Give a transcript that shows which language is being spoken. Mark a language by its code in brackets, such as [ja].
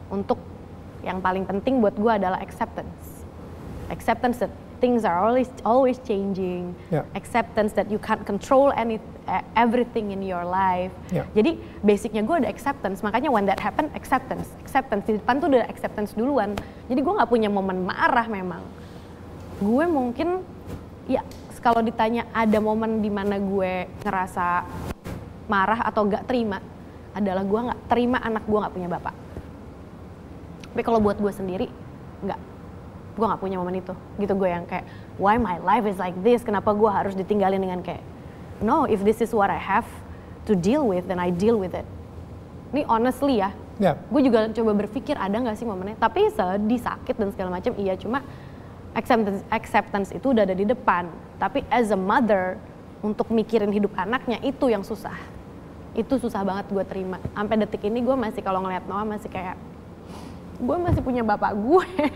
[id] Untuk yang paling penting buat gue adalah acceptance. [en] Acceptance that things are always changing. Acceptance that you can't control everything in your life. [id] Jadi basicnya gue ada acceptance. Makanya [en] when that happen, [id] acceptance di depan tuh udah acceptance duluan. Jadi gue nggak punya momen marah memang. Gue mungkin ya kalau ditanya ada momen di mana gue ngerasa marah atau gak terima, adalah gue gak terima anak gue gak punya bapak. Tapi kalau buat gue sendiri, enggak. Gue gak punya momen itu. Gitu gue yang kayak, [en] why my life is like this? [id] Kenapa gue harus ditinggalin dengan kayak, [en] no, if this is what I have to deal with, then I deal with it. [id] Ini honestly ya, gue juga coba berpikir ada gak sih momennya. Tapi sedih, sakit dan segala macam, iya, cuma acceptance itu udah ada di depan. Tapi [en] as a mother, [id] untuk mikirin hidup anaknya, itu yang susah. Itu susah banget gue terima. Sampai detik ini gue masih kalau ngeliat Noah masih kayak, gue masih punya bapak gue.